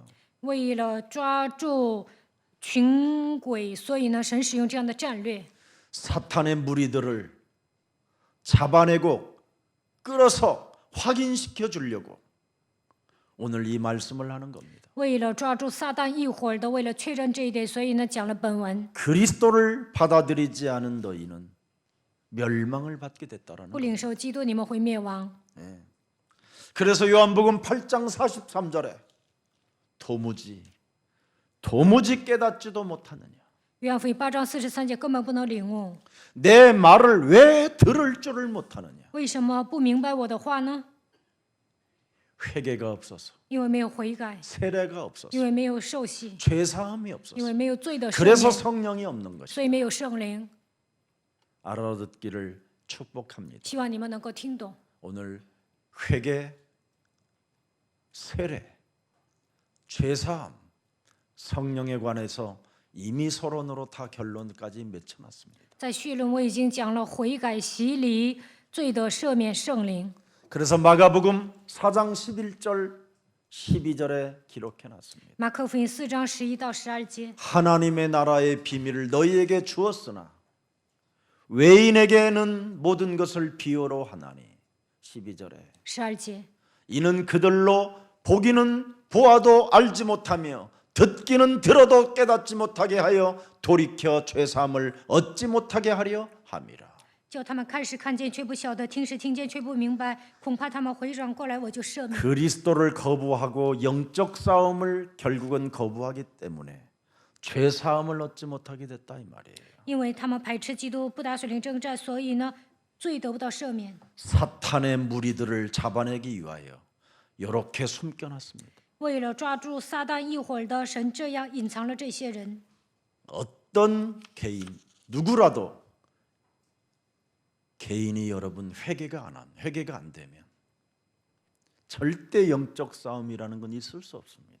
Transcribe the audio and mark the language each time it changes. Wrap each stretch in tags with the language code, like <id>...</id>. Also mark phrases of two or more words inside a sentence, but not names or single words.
<zh>为了抓住群鬼，所以呢，神使用这样的战略，</zh> <ko>사탄의 무리들을 잡아내고 끌어서 확인시켜 주려고 오늘 이 말씀을 하는 겁니다.</ko> <zh>为了抓住撒旦一伙儿的，为了确认这一点，所以呢，讲了本文。</zh> <ko>그리스도를 받아들이지 않은 너희는 멸망을 받게 됐다라는</ko> <zh>不</zh> <ko>거예요.</ko> <zh>领受基督，你们会灭亡。</zh> <ko>그래서 요한복음 8장 43절에 도무지 깨닫지도 못하느냐.</ko> <zh>约翰福音8章43节根本不能领悟，</zh> <ko>내 말을 왜 들을 줄을 못하느냐.</ko> <zh>为什么不明白我的话呢？</zh> <ko>회개가 없어서</ko> <zh>因为没有悔改，</zh> <ko>세례가 없어서</ko> <zh>因为没有受洗，</zh> <ko>죄사함이</ko> <zh>因</zh> <ko>없어서</ko> <zh>为没有罪的赦</zh> <ko>그래서</ko> <zh>免，</zh> <ko>성령이 없는 것이</ko> <zh>所以没有圣灵。</zh> <ko>알아듣기를 축복합니다.</ko> <zh>希望你们能够听懂。</zh> <ko>오늘 회개, 세례, 죄사함, 성령에 관해서 이미 서론으로 다 결론까지 맺혀놨습니다.</ko> <zh>在绪论我已经讲了悔改、洗礼、罪的赦免、圣灵。</zh> <ko>그래서 마가복음 4장 11절 12절에 기록해놨습니다.</ko> <zh>马可福音4章11到12节，</zh> <ko>하나님의 나라의 비밀을 너희에게 주었으나 외인에게는 모든 것을 비유로 하나니 12절에</ko> <zh>12节，</zh> <ko>이는 그들로 보기는 보아도 알지 못하며 듣기는 들어도 깨닫지 못하게 하여 돌이켜 죄사함을 얻지 못하게 하려 함이라.</ko> <zh>叫他们看是看见却不晓得，听是听见却不明白，恐怕他们回转过来，我就赦免。</zh> <ko>그리스도를 거부하고 영적 싸움을 결국은 거부하기 때문에 죄사함을 얻지 못하게 됐다 이 말이에요.</ko> <zh>因为他们排斥基督，不打水灵征战，所以呢，罪得不到赦免。</zh> <ko>사탄의 무리들을 잡아내기 위하여 이렇게 숨겨놨습니다.</ko> <zh>为了抓住撒旦一伙儿的，神这样隐藏了这些人。</zh> <ko>어떤 개인 누구라도 개인이 여러분 회개가 안 되면 절대 영적 싸움이라는 건 있을 수 없습니다.</ko>